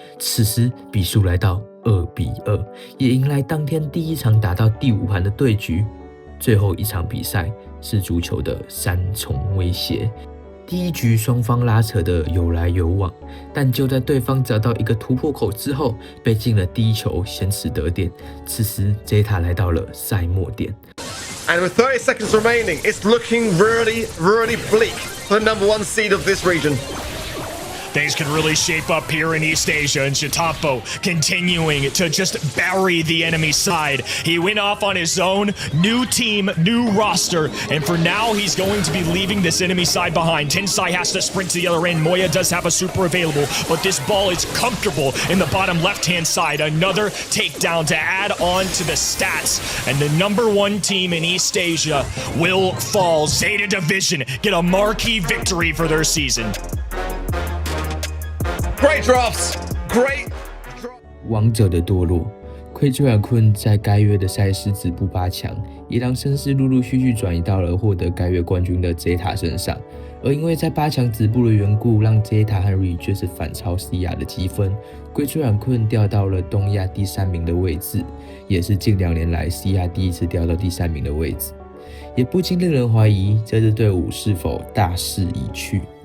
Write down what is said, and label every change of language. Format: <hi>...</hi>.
<zh>此时比数来到2-2，也迎来当天第1场打到第5盘的对局。最后一场比赛是足球的3重威胁。第一局双方拉扯的有来有往，但就在对方找到一个突破口之后，被进了第1球，先持得点。此时 Zeta 来到了赛末点。</zh> <en>And with 30 seconds remaining, it's looking really, really bleak for the number 1 seed of this region. Things could really shape up here in East Asia, and Shitapo continuing to just bury the enemy side. He went off on his own, new team, new roster, and for now he's going to be leaving this enemy side behind. Tensai has to sprint to the other end. Moya does have a super available, but this ball is comfortable in the bottom left-hand side. Another takedown to add on to the stats, and the number 1 team in East Asia will fall. Zeta Division get a marquee victory for their season. Great drafts, great.</en> <zh>王者的堕落，灰之软困在该月的赛事止步8强，也让声势陆陆续续转移到了获得该月冠军的 Zeta 身上。而因为在8强止步的缘故，让 Zeta 和 Rejoice 反超 CIA 的积分，灰之软困掉到了东亚第3名的位置，也是近2年来 CIA 第一次掉到第3名的位置，也不禁令人怀疑这支队伍是否大势已去。</zh>